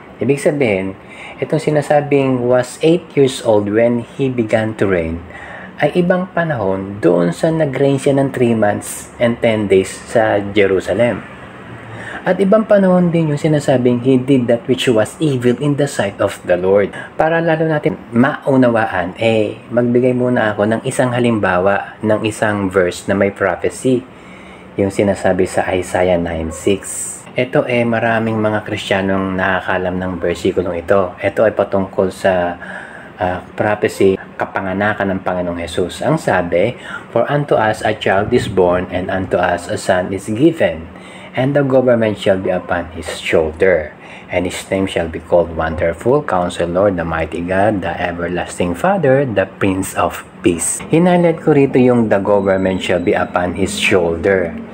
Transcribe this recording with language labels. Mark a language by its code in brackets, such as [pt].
[tl] Ibig sabihin, itong sinasabing [en] was 8 years old when he began to reign, [tl] ay ibang panahon doon sa nag-reign siya ng [en] 3 months and 10 days [tl] sa Jerusalem. At ibang panahon din yung sinasabing [en] he did that which was evil in the sight of the Lord. [tl] Para lalo natin maunawaan, magbigay muna ako ng isang halimbawa ng isang verse na may prophecy. Yung sinasabi sa Isaiah 9:6. Ito maraming mga Kristiyanong nakakalam ng versikulong ito. Ito ay patungkol sa prophecy, kapanganakan ng Panginoong Jesus. Ang sabi, [en] for unto us a child is born, and unto us a son is given, and the government shall be upon his shoulder, and his name shall be called Wonderful, Counselor, the Mighty God, the Everlasting Father, the Prince of Peace. [tl] Hinalit ko rito yung [en] the government shall be upon his shoulder.